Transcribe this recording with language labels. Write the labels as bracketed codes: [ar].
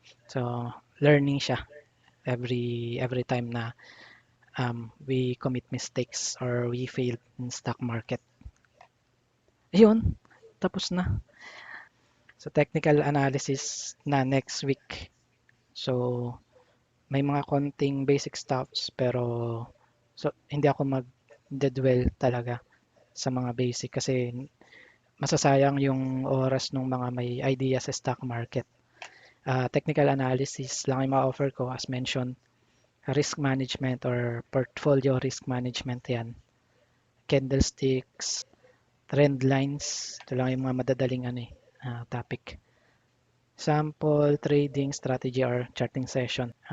[en] So, learning siya every time na we commit mistakes or we fail in stock market. [tl] Ayun, tapos na. So, technical analysis na next week. So, may mga konting basic stuffs pero hindi ako mag-dwell talaga sa mga basic kasi masasayang yung oras ng mga may idea sa stock market. Technical analysis lang yung ma-offer ko [en] as mentioned. Risk management or portfolio risk management yan. [tl] Candlesticks, trend lines. Ito lang yung mga madadaling topic. [en] Sample, trading, strategy, or charting session.